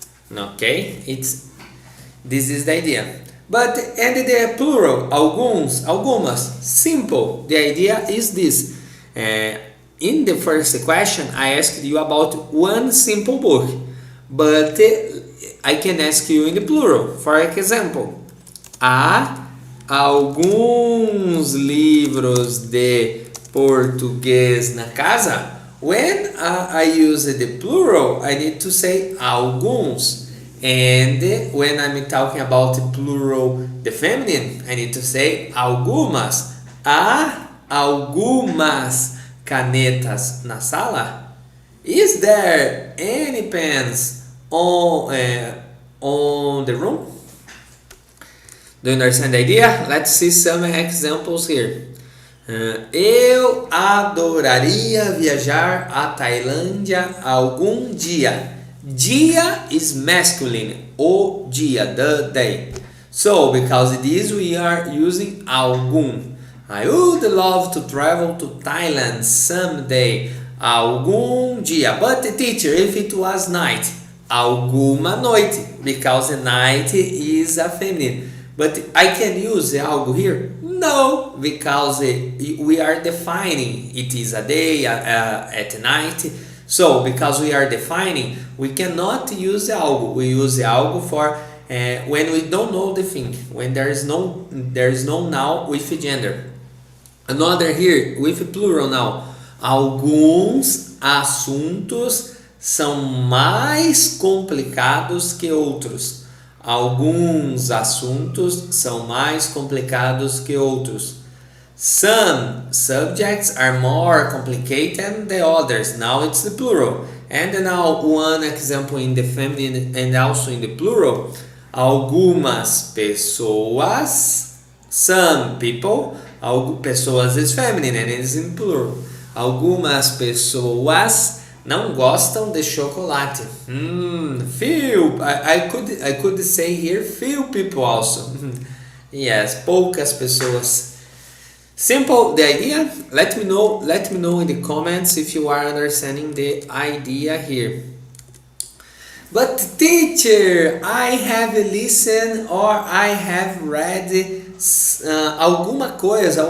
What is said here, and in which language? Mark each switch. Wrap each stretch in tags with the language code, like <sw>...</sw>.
<en>Okay, this is the idea. But and the plural, alguns, algumas, simple. The idea is this. In the first question, I asked you about one simple book, but I can ask you in the plural. For example,</en> <pt>há alguns livros de português na casa?</pt> <en>When I use the plural, I need to say alguns. And when I'm talking about the plural, the feminine, I need to say algumas.</en> <pt>Há algumas canetas na sala?</pt> <en>Is there any pens on the room? Do you understand the idea? Let's see some examples here.</en> <pt>Eu adoraria viajar à Tailândia algum dia.</pt> <en>Dia is masculine.</en> <pt>O dia,</pt> <en>the day. So, because of this, we are using algum. I would love to travel to Thailand someday.</en> <pt>Algum dia.</pt> <en>But teacher, if it was night.</en> <pt>Alguma noite.</pt> <en>Because the night is a feminine. But I can use algo here? No, because we are defining. It is a day at night. So, because we are defining, we cannot use algo. We use algo for when we don't know the thing. When there is no noun with gender. Another here with plural now.</en> <pt>Alguns assuntos são mais complicados que outros. Alguns assuntos são mais complicados que outros.</pt> <en>Some subjects are more complicated than others. Now it's the plural. And now one example in the feminine and also in the plural.</en> <pt>Algumas pessoas,</pt> <en>some people, pessoas is feminine and it is in plural.</en> <pt>Algumas pessoas não gostam de chocolate.</pt> <en>Few. I could say here few people also. Yes,</en> <pt>poucas pessoas.</pt> <en>Simple the idea. Let me know in the comments if you are understanding the idea here. But teacher, I have listened or I have read</en> <pt>alguma coisa.</pt>